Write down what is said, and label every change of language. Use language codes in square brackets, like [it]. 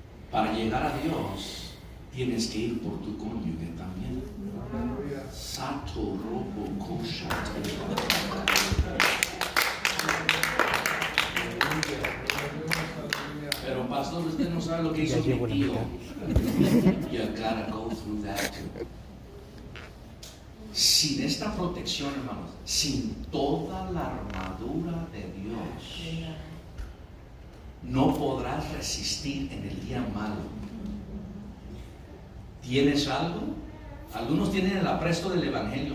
[es] Para llegar a Dios, tienes que ir por tu cónyuge también. Sato robo kosha. Pero pastor, usted no sabe lo que hizo mi tío. [en] You gotta go through that too. [es] Sin esta protección, hermanos, sin toda la armadura de Dios, no podrás resistir en el día malo. ¿Tienes algo? Algunos tienen el apresto del evangelio.